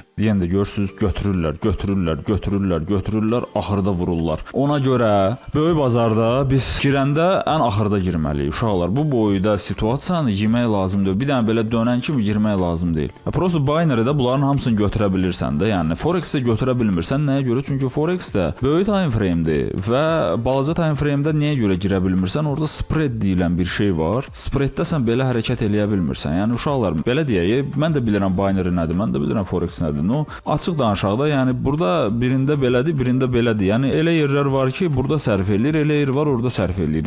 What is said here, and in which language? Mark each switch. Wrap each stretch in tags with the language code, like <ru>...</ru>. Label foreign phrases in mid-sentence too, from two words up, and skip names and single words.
<az>Deyəndə görürsüz, götürürlər, axırda vururlar. Ona görə böyük bazarda biz girəndə ən axırda girməliyik uşaqlar. Bu boyda situasiyanı yemək lazımdır. Bir dənə belə dönən kimi girmək lazım deyil. Prosta binary-də bunların hamısını götürə bilirsən də. Yəni Forex-də götürə bilmirsən. Nəyə görə? Çünki Forex-də böyük</az> <en>time frame-dir</en> <az>və balaca</az> <en>time frame-də</en> <az>niyə görə girə bilmirsən? Orada spread deyilən bir şey var. Spread-də sən belə hərəkət eləyə bilmirsən. Yəni uşaqlar belə deyək, mən də bilirəm binary nədir, mən də bilirəm Forex nədir. No, açıq danışaq da, yəni burada birində belədir, birində belədir. Yəni elə yerlər var ki, burada sərf eləyir, elə yer var, orada sərf eləyir.</az>